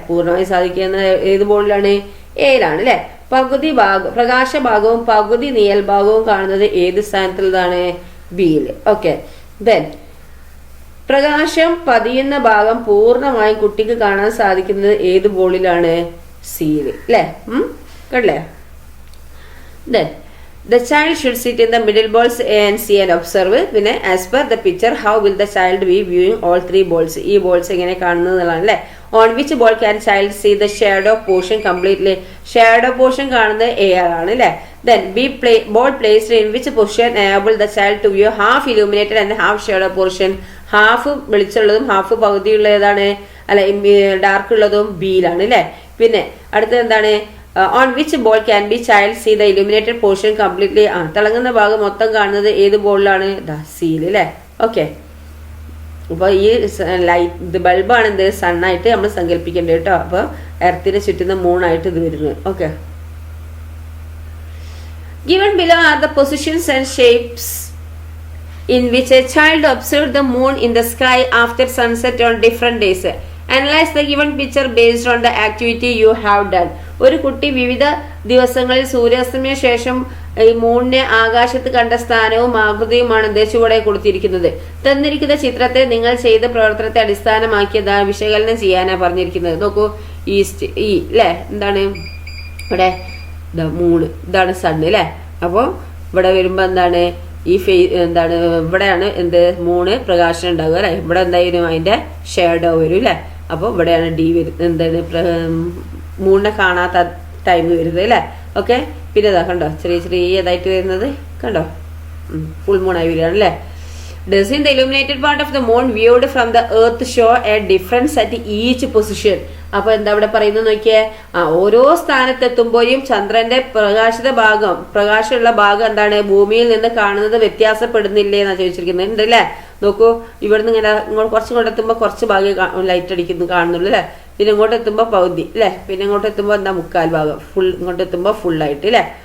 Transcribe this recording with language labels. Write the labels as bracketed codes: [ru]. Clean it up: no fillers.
[ml] പൂർണ്ണമായും സാധിക്കുന്നത് ഏത് ബോളിലാണ്? എയിലാണ് അല്ലെ. പകുതി ഭാഗം പ്രകാശ ഭാഗവും പകുതി നിഴൽ ഭാഗവും കാണുന്നത് ഏത് സ്ഥാനത്തിലാണ്? ബിയില്. ഓക്കെ, ദെൻ പ്രകാശം പതിയുന്ന ഭാഗം പൂർണ്ണമായും കുട്ടിക്ക് കാണാൻ സാധിക്കുന്നത് ഏത് ബോളിലാണ്? സിയില് അല്ലെ. കണ്ടല്ലേ. [en] Then the child should sit in the middle balls A and C and observe. പിന്നെ as per the picture how will the child be viewing all three balls? [ml] ഈ ബോൾസ് എങ്ങനെ കാണുന്നതാണ് അല്ലെ. [en] on which ball can child see the shadow portion completely? [ml] shadow portion കാണുന്നത് A ആണ് അല്ലെ. [en] then ball placed in which position enable the child to view half illuminated and half shadow portion? [ml] Half വെളിച്ചുള്ളതും half പകുതിയുള്ള ഏതാണ് അല്ലെ dark ഉള്ളതും ബിയിലാണ് അല്ലെ. പിന്നെ അടുത്തത് എന്താണ്? [en] on which ball can be child see the illuminated portion completely? [ml] തിളങ്ങുന്ന ഭാഗം മൊത്തം കാണുന്നത് ഏത് ബോളിലാണ്? സിയിൽ അല്ലെ. ഓക്കെ, അപ്പൊ ഈ ലൈറ്റ് ബൾബാണ് എന്ത് സണ്ണായിട്ട് നമ്മൾ സങ്കല്പിക്കേണ്ടത് കേട്ടോ. അപ്പൊ എർത്തിന് ചുറ്റുന്ന മൂണായിട്ട് ഇത് വരുന്നത്. [en] Okay, given below are the positions and shapes in which a child observed the moon in the sky after sunset on different days. Analyze the given picture based on the activity you have done. [ml] ഒരു കുട്ടി വിവിധ ദിവസങ്ങളിൽ സൂര്യാസ്തമയ ശേഷം ഈ മൂണിനെ ആകാശത്ത് കണ്ട സ്ഥാനവും ആകൃതിയുമാണ് ചുവടെ കൊടുത്തിരിക്കുന്നത്. തന്നിരിക്കുന്ന ചിത്രത്തെ നിങ്ങൾ ചെയ്ത പ്രവർത്തനത്തെ അടിസ്ഥാനമാക്കിയതാ വിശകലനം ചെയ്യാനാ പറഞ്ഞിരിക്കുന്നത്. നോക്കൂ, ഈസ്റ്റ് ഈ അല്ലെ എന്താണ് ഇവിടെ മൂണ്, ഇതാണ് സണ്ണ് അല്ലെ. അപ്പോൾ ഇവിടെ വരുമ്പോ എന്താണ് ഈ എന്താണ് ഇവിടെയാണ് എന്ത് മൂണ് പ്രകാശനം ഉണ്ടാവുക അല്ലെ. ഇവിടെ എന്തായാലും അതിന്റെ ഷേഡോ വരും അല്ലെ. അപ്പൊ ഇവിടെയാണ് ഡി വരുന്നത്, എന്താണ് മൂണിനെ കാണാത്ത ടൈം വരുന്നത് അല്ലെ. ഓക്കെ, പിന്നെ ഇതാ കണ്ടോ ചെറിയതായിട്ട് വരുന്നത് കണ്ടോ, ഫുൾ മൂണായി വരികയാണ് അല്ലെ. [en] Does in the illuminated part of the moon viewed from the earth show a difference at each position? [ml] അപ്പൊ എന്താ ഇവിടെ പറയുന്നത് നോക്കിയേ. ഓരോ സ്ഥാനത്തെത്തുമ്പോഴും ചന്ദ്രന്റെ പ്രകാശമുള്ള ഭാഗം എന്താണ് ഭൂമിയിൽ നിന്ന് കാണുന്നത് വ്യത്യാസപ്പെടുന്നില്ലേ എന്നാ ചോദിച്ചിരിക്കുന്നത്. ഉണ്ട് അല്ലെ. നോക്കൂ, ഇവിടുന്ന് ഇങ്ങനെ കുറച്ച് ഇങ്ങോട്ട് എത്തുമ്പോ കുറച്ച് ഭാഗം ലൈറ്റ് അടിക്കുന്നു കാണുന്നുള്ളൂ അല്ലെ. പിന്നെ ഇങ്ങോട്ട് എത്തുമ്പോ പകുതി അല്ലെ. പിന്നെ ഇങ്ങോട്ട് എത്തുമ്പോ എന്താ മുക്കാൽ ഭാഗം ഇങ്ങോട്ട് എത്തുമ്പോ ഫുള്ളായിട്ട് അല്ലെ.